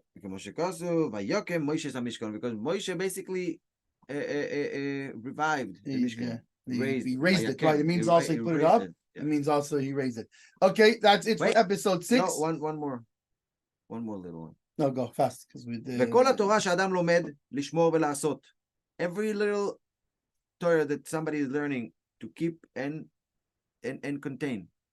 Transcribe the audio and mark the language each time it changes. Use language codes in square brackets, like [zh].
[he] Vayokem Moshe Hamishkan, [en] because Moshe basically revived the Mishkan. He raised it, right? It means also he put it up. It means also he raised it. Okay, that's it for episode 6. No, one more little one. No, go fast because we did. [he] וכל התורה שאדם לומד לשמור ולעשות. [en] Every little Torah that somebody is learning to keep and contain.